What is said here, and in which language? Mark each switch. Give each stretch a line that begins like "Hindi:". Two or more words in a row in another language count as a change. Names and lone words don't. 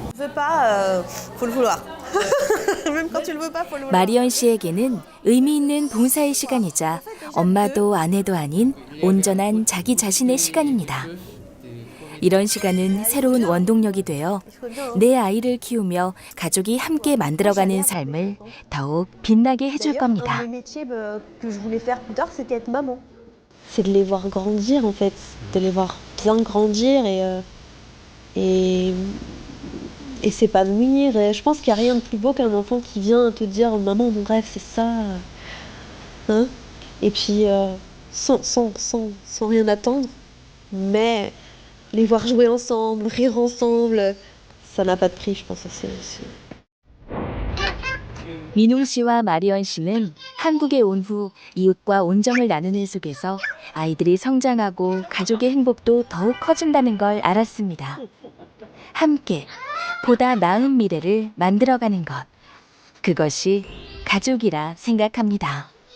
Korean: 마리언 씨에게는 의미 있는 봉사의 시간이자 엄마도 아내도 아닌 온전한 자기 자신의 시간입니다. 이런 시간은 새로운 원동력이 되어 내 아이를 키우며 가족이 함께 만들어가는 삶을 더욱 빛나게 해줄 겁니다.
French: c'est de les voir grandir en fait, de les voir bien grandir et s'épanouir. Et je pense qu'il n'y a rien de plus beau qu'un enfant qui vient te dire maman mon rêve c'est ça, hein? Et puis sans rien attendre, mais les voir jouer ensemble, rire ensemble, ça n'a pas de prix, je pense.
Korean: 민웅 씨와 마리언 씨는 한국에 온 후 이웃과 온정을 나누는 속에서 아이들이 성장하고 가족의 행복도 더욱 커진다는 걸 알았습니다. 함께 보다 나은 미래를 만들어가는 것, 그것이 가족이라 생각합니다.